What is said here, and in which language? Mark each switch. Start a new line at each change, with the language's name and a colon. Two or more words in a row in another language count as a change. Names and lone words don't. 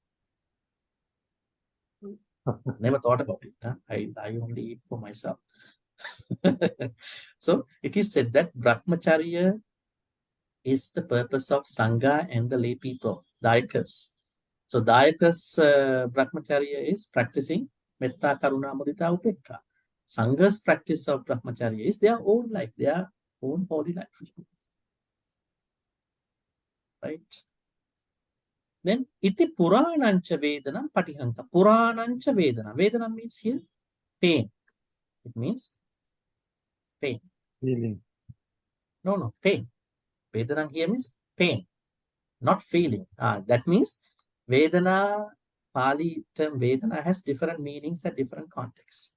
English: Never thought about it. Huh? I only eat for myself. So it is said that brahmacharya is the purpose of Sangha and the lay people, Dayakas. So Dayakas brahmacharya is practicing
Pali: metta, karuna, mudita, upekka.
English: Sangha's practice of brahmacharya is their own life, their own holy life. Right? Then
Pali: iti puranancha vedanam patihanka. Puranancha vedana.
English: Vedana means here pain. It means pain. Feeling. No, pain. Vedana here means pain, not feeling. That means Vedana, Pali term Vedana has different meanings at different contexts.